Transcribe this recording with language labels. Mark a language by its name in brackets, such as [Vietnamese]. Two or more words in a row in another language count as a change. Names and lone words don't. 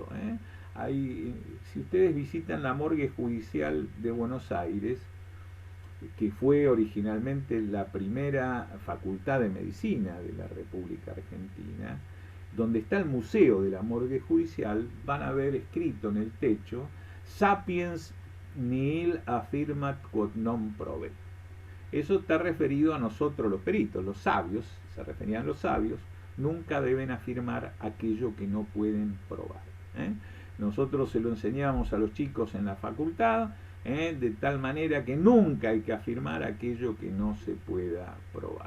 [Spanish] Si ustedes visitan la morgue judicial de Buenos Aires, que fue originalmente la primera facultad de medicina de la República Argentina, donde está el museo de la morgue judicial, van a ver escrito en el techo: [Latin] Sapiens nihil affirmat quod non provet. [Spanish] Eso está referido a nosotros los peritos, los sabios, se referían a los sabios, nunca deben afirmar aquello que no pueden probar. Nosotros se lo enseñamos a los chicos en la facultad, de tal manera que nunca hay que afirmar aquello que no se pueda probar.